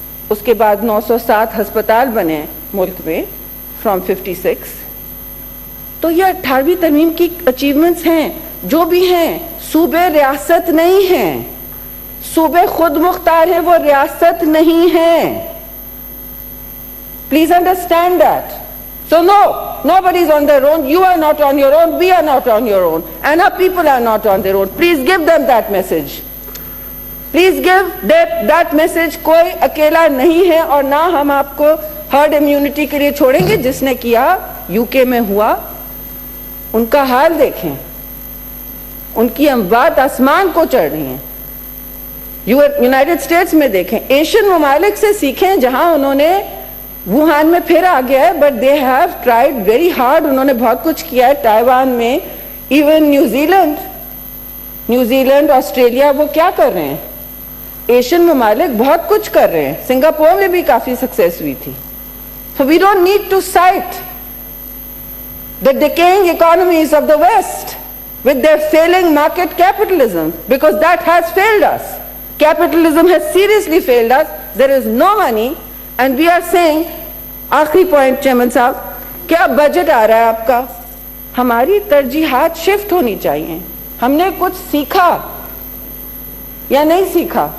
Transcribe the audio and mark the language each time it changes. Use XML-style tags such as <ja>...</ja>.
<ur>اس کے بعد 907 ہسپتال بنے ملک میں فرام 56. تو یہ 18ویں ترمیم کی اچیومنٹس ہیں. جو بھی ہیں صوبے ریاست نہیں ہیں, صوبے خود مختار ہیں, وہ ریاست نہیں ہیں.</ur> <en>Please understand that. So no, nobody is on their own. You are not on your own. We are not on your own. And our people are not on their own. Please give them that message. Please give that message.</en> <ur>کوئی اکیلا نہیں ہے, اور نہ ہم آپ کو herd immunity کے لیے چھوڑیں گے. جس نے کیا یو کے میں ہوا, ان کا حال دیکھیں, ان کی اموات آسمان کو چڑھ رہی ہیں. یونائٹڈ اسٹیٹس میں دیکھیں, ایشین ممالک سے سیکھیں جہاں انہوں نے ووہان میں پھر آ گیا ہے,</ur> <en>But they have tried very hard.</en> <ur>انہوں نے بہت کچھ کیا ہے. تائیوان میں, ایون نیوزی لینڈ آسٹریلیا, وہ کیا کر رہے ہیں؟ ایشین ممالک بہت کچھ کر رہے ہیں. سنگاپور میں بھی کافی سکسیس ہوئی تھی.</ur> <en>So we don't need to cite the decaying economies of the West with their failing market capitalism, because that has failed us. Capitalism has seriously failed us. There is no money. And we are saying,</en> <ur>آخری point chairman صاحب, کیا budget آ رہا ہے آپ کا, ہماری ترجیحات shift ہونی چاہیے. ہم نے کچھ سیکھا یا نہیں سیکھا.</ur>